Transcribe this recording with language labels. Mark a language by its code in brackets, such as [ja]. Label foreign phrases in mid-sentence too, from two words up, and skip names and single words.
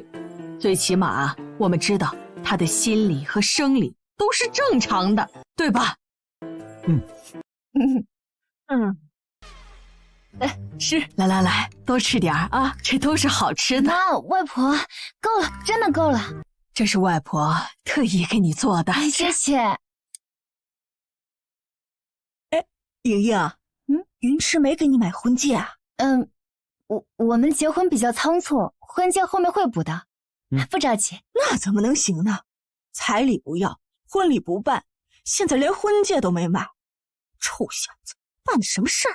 [zh] 最起碼我們知道他的心理和生理都是正常的，對吧？哎，吃，來，多吃點啊，這都是好吃的。媽，外婆，夠了，真的夠了。這是外婆特意給你做的。謝謝。哎，瑩瑩，雲池沒給你買婚戒啊？我們結婚比較倉促，婚戒後面會補的，不着急。那怎麼能行呢？彩禮不要，婚禮不辦，現在連婚戒都沒買，臭小子，辦的什麼事兒？